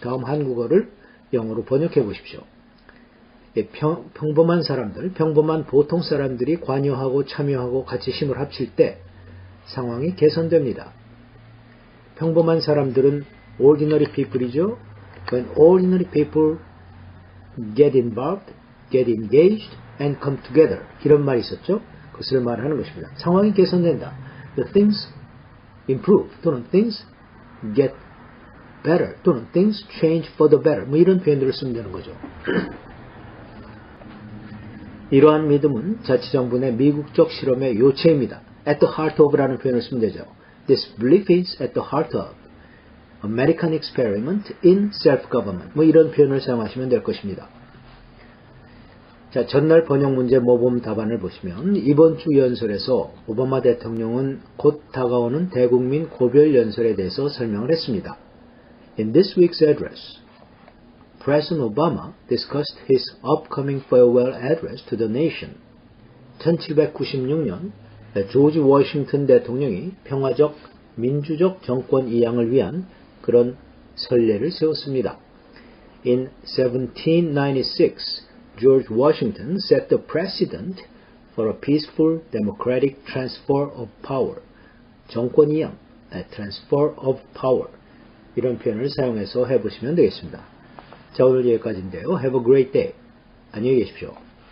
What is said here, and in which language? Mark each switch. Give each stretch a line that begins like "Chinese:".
Korean: 다음 한국어를 영어로 번역해 보십시오. 평범한 사람들, 평범한 보통 사람들이 관여하고 참여하고 같이 힘을 합칠 때 상황이 개선됩니다. 평범한 사람들은
English: ordinary people
Korean: 이죠.
English: When ordinary people get involved, get engaged, and come together.
Korean: 이런 말이 있었죠. 그것을 말하는 것입니다. 상황이 개선된다.
English: The things improve 또는 things get better 또는 things change for the better.
Korean: 뭐 이런 표현들을 쓰면 되는 거죠. 이러한 믿음은 자치정부 내 미국적 실험의 요체입니다.
English: At the heart of
Korean: 라는 표현을 쓰면 되죠.
English: This belief is at the heart of American experiment in self-government.
Korean: 뭐 이런 표현을 사용하시면 될 것입니다. 자, 전날 번역 문제 모범 답안을 보시면 이번 주 연설에서 오바마 대통령은 곧 다가오는 대국민 고별 연설에 대해서 설명을 했습니다.
English: In this week's address, President Obama discussed his upcoming farewell address to the nation.
Korean: 1796년 조지 워싱턴 대통령이 평화적 민주적 정권 이양을 위한 그런 선례를 세웠습니다.
English: In 1796, George Washington set the precedent for a peaceful democratic transfer of power.
Korean: 정권 이양, transfer of power. 이런 표현을 사용해서 해보시면 되겠습니다. 자, 오늘 여기까지인데요.
English: Have a great day.
Korean: 안녕히 계십시오.